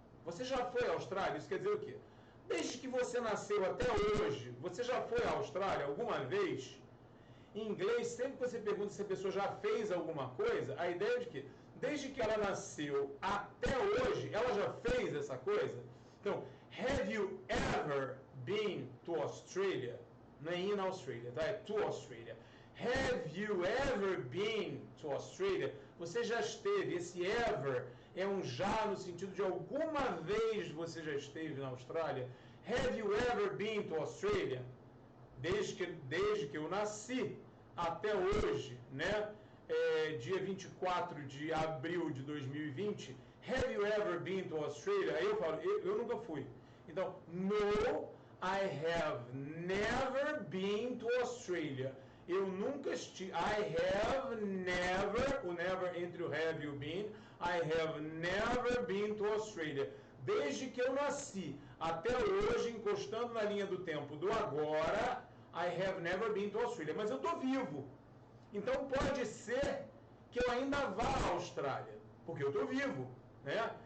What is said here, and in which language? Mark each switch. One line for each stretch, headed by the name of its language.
Portuguese: Você já foi à Austrália? Isso quer dizer o quê? Desde que você nasceu até hoje, você já foi à Austrália alguma vez? Em inglês, sempre que você pergunta se a pessoa já fez alguma coisa, a ideia é de que, desde que ela nasceu até hoje, ela já fez essa coisa? Então,
English: have you ever been to Australia?
Portuguese: Não é in Australia, tá? É to Australia.
English: Have you ever been to Australia?
Portuguese: Você já esteve. Esse ever é um já no sentido de alguma vez você já esteve na Austrália.
English: Have you ever been to Australia?
Portuguese: Desde que eu nasci até hoje, né? Dia 24 de abril de 2020.
English: Have you ever been to Australia?
Portuguese: Aí eu falo, eu nunca fui. Então,
English: no, I have never been to Australia.
Portuguese: Eu nunca estive.
English: I have never, o never entre o have e o been. I have never been to Australia.
Portuguese: Desde que eu nasci até hoje, encostando na linha do tempo do agora,
English: I have never been to Australia.
Portuguese: Mas eu estou vivo. Então pode ser que eu ainda vá à Austrália, porque eu estou vivo, né?